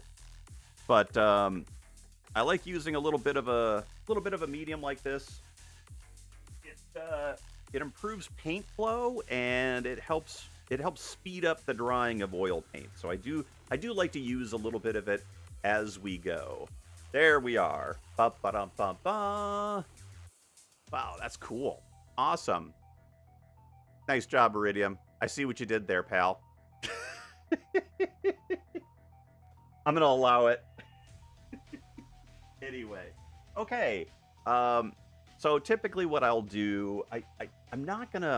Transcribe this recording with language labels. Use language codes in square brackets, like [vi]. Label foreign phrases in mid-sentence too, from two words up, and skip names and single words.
[en] But I like using a little bit of a medium like this. It improves paint flow, and it helps speed up the drying of oil paint. So I do like to use a little bit of it as we go. There we are. Ba-ba-dum-ba-ba. Wow, that's cool. Awesome. Nice job, Iridium. I see what you did there, pal. I'm gonna allow it. Anyway, okay. So typically, what I'll do, I'm not gonna.